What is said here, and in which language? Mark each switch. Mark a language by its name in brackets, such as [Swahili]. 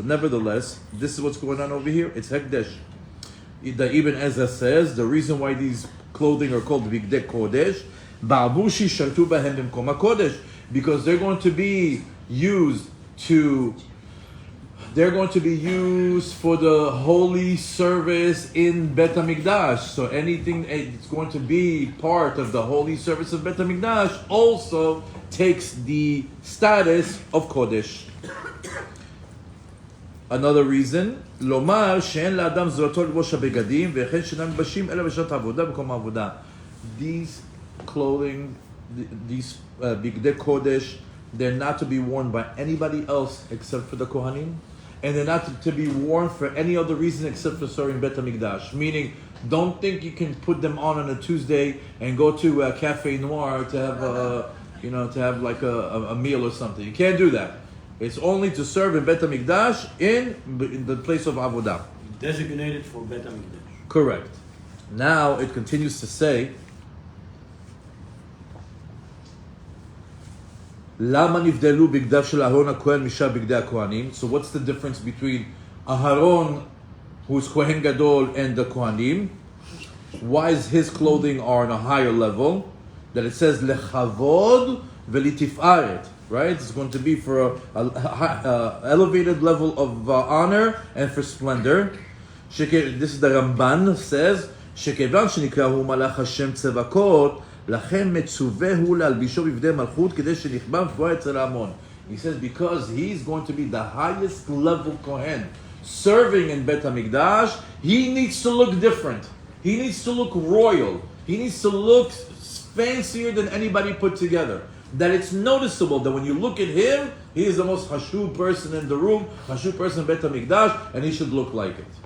[English] But nevertheless, this is what's going on over here. It's Hekdesh. The Ibn Ezra says the reason why these clothing are called Bigdei Kodesh, [Hebrew] Ba'abushi shartu bahem b'mkom HaKodesh, [English] because they're going to be used for the holy service in Bet HaMikdash. So anything it's going to be part of the holy service of Bet HaMikdash also takes the status of Kodesh. Another reason, [Hebrew] לומר שאין לאדם זרותו לבוש הבגדים וכן שאינם מבשים אלא בשעת העבודה במקום העבודה. [English] These clothing, these Bigdei Kodesh, they're not to be worn by anybody else except for the Kohanim, and they're not to be worn for any other reason except for serving Bet HaMikdash. Meaning, don't think you can put them on a Tuesday and go to a Cafe Noir to have like a meal or something. You can't do that. It's only to serve in Bet HaMikdash in the place of Avodah. Designated for Bet HaMikdash. Correct. Now it continues to say, [Hebrew] למה נבדלו בגדיו של אהרון הכהן משאר בגדי הכהנים? [English] So what's the difference between Aharon, who's Kohen Gadol, and the Kohanim? Why is his clothing are on a higher level? That it says [Hebrew] lechavod v'litif'aret, [English] right? It's going to be for a elevated level of honor and for splendor. This is the Ramban says, [Hebrew] שכיוון שנקרא הוא מלאך השם צבקות, לכן מצווה הוא להלבישו בבגדי מלכות כדי שנכבד גבוה אצל ההמון. [English] He says because he's going to be the highest level Kohen serving in Bet HaMikdash, he needs to look different. He needs to look royal. He needs to look fancier than anybody put together. That it's noticeable that when you look at him, he is the most hashub person in the room, hashub person in Bet HaMikdash, and he should look like it.